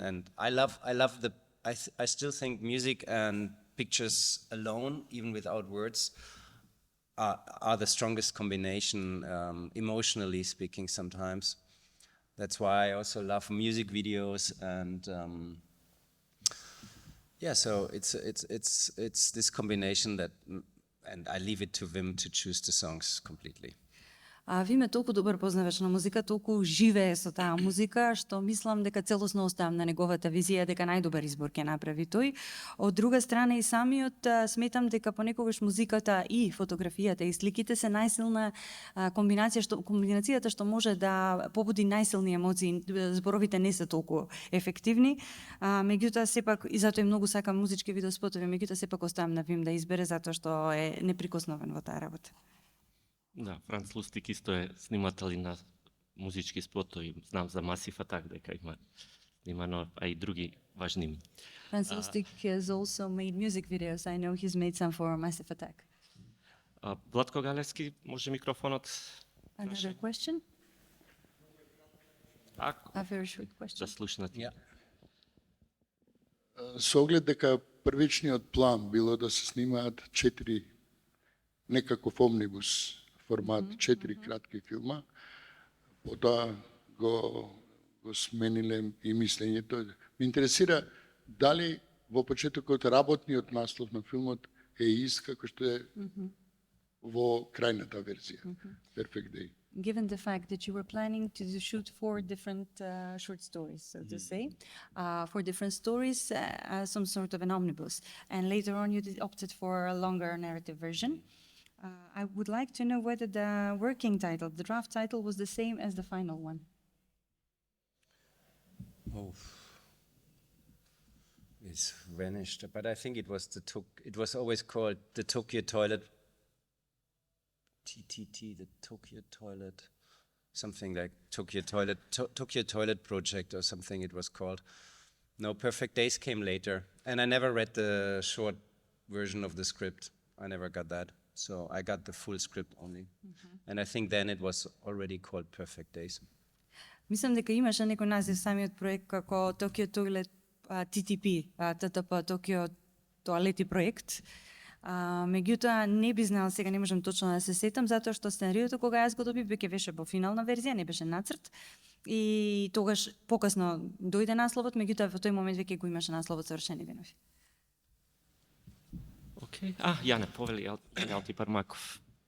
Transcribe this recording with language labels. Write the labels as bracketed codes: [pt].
[en] And I still think music and pictures alone, even without words, are the strongest combination, emotionally speaking sometimes. That's why I also love music videos, and so it's this combination that, and I leave it to Wim to choose the songs completely. [mk] Вим е толку добар познавач на музика, толку живее со таа музика, што мислам дека целосно оставам на неговата визија дека најдобар избор ќе направи тој. Од друга страна и самиот сметам дека понекогаш музиката и фотографијата и сликите се најсилна комбинацијата што може да побуди најсилни емоции. Зборовите не се толку ефективни, меѓутоа сепак и затоа и многу сакам музички видеоспотови, меѓутоа сепак оставам на Вим да избере затоа што е неприкосновен во таа работа. Да, Франц Лустик исто е снимател на музички спотови. Знам за Massive Attack дека има снимано, а и други важни ми. [en] Franz Lustig has also made music videos. I know he's made some for Massive Attack. [mk] Владко Галевски, може микрофонот? [en] Another question? A very short question. [mk] Да слушнат. Со оглед дека првичниот план било да се снимаат 4 некаков омнибус формат, 4 кратки филма, потоа го смениле и мислењето. Ме интересира дали во почетокот работниот наслов на филмот е ист како што е во крајната верзија, Perfect Day. [en] Given the fact that you were planning to shoot 4 different short stories, so to say, 4 different stories, some sort of an omnibus, and later on you opted for a longer narrative version. I would like to know whether the working title, the draft title, was the same as the final one. Oh, it's vanished. But I think it was always called the Tokyo Toilet. The Tokyo Toilet, something like Tokyo Toilet Project or something it was called. No, Perfect Days came later, and I never read the short version of the script. I never got that. So I got the full script only. And I think then it was already called Perfect Days. [mk] Мислам дека имаше некој назив самиот проект како Tokyo Toilet TTP, ТТП Токио тоалети проект. Меѓутоа не би знала, сега не можам точно да се сетам, затоа што сценариото кога јас го добив веќе беше во финална верзија, не беше нацрт. И тогаш покасно дојде насловот, меѓутоа во тој момент веќе го имаше насловот Совршени денови. Океј. Јане, повели, Јане Алтипармаков.